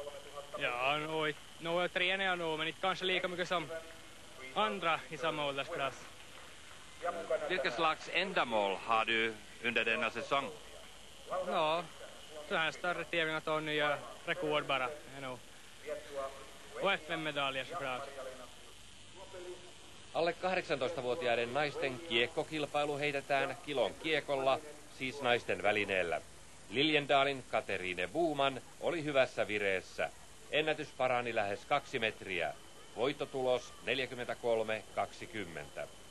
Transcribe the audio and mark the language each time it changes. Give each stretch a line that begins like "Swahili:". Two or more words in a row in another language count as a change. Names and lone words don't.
Swedish: Ja, nog tränar jag nog, men inte kanske lika mycket som andra i samma åldersklass. Vilket slags ändamål har du under denna säsong? Ja, så här större tävlingar tar nya rekord bara. Och FN-medaljer såklart.
Finnish: Alle 18-vuotiaiden naisten kiekkokilpailu heitetään kilon kiekolla, siis naisten välineellä. Liljendalin Katerine Buuman oli hyvässä vireessä. Ennätys parani lähes 2 metriä. Voittotulos 43.20.